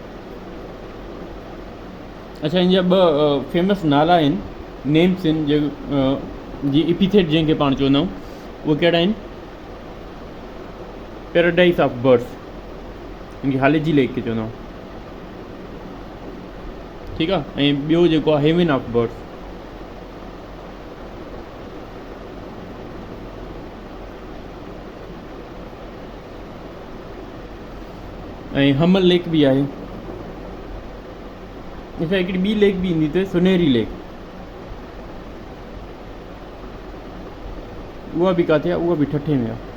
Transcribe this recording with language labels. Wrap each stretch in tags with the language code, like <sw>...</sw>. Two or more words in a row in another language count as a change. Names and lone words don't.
<sd>अच्छा, इन जा ॿ फेमस नाला आहिनि, नेम्स आहिनि, जी एपिथेट जंहिंखे पाण चवंदा आहियूं, उहे कहिड़ा आहिनि?</sd> <en>paradise of birds,</en> <sd>इनखे हाले जी लेक खे चवंदा आहियूं। ठीकु आहे, ऐं ॿियो जेको आहे</sd> <en>heaven of birds.</en> <sd>ऐं हमल लेक बि आहे। अच्छा, हिकिड़ी ॿी लेक बि ईंदी अथव, सुनहरी लेक। उहा बि किथे आहे? उहा बि ठठे में आहे।</sd>